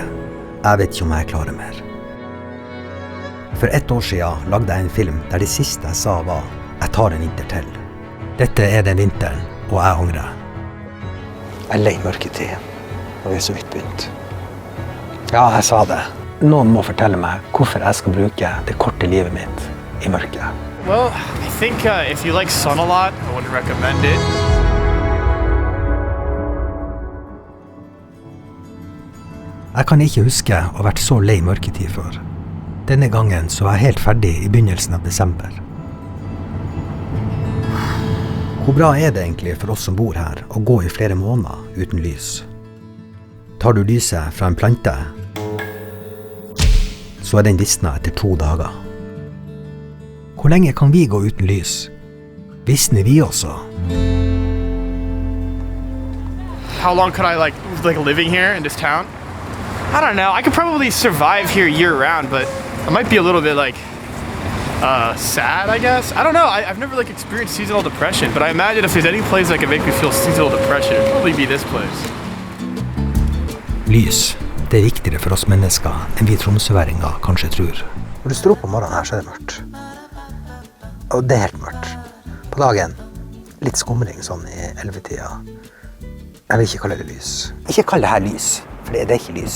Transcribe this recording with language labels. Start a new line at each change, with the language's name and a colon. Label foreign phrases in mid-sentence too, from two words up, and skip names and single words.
Norwegian: Jeg vet ikke om jeg klarer mer. For 1 år siden lagde jeg en film der det siste jeg sa var «Jeg tar en vinter til». Dette er den vinteren, og jeg angrer. Jeg er lei mørketid, og vi er så vidt begynt. Ja, jeg sa det. Noen må fortelle meg hvorfor jeg skal bruke det korte livet mitt i mørket.
English: Well, I think if you like sun a lot, I wouldn't recommend it.
Norwegian: Jeg kan ikke huske å ha vært så lei mørketid før. Denne gangen så var jeg helt ferdig i begynnelsen av desember. Hvor bra er det egentlig for oss som bor her å gå i flere måneder uten lys? Tar du lyset fra en plante, så er den visnet etter 2 dager. Hvor lenge kan vi gå uten lys? Visner vi også?
English: How long could I like living here in this town? I don't know. I could probably survive here year round, but I might be a little bit sad, I guess. I don't know. I've never experienced seasonal depression, but I imagine if there's any place that can make me feel seasonal depression, it'd probably be this place.
Norwegian: Lys. Det er viktigere for oss mennesker enn vi tromsøværinger kanskje tror. Når du står opp om morgenen her, så er det mørkt. Og det er helt mørkt. På dagen, litt skumring sånn i 11-tida. Jeg vil ikke kalle det lys. Ikke kall det her lys, for det er ikke lys.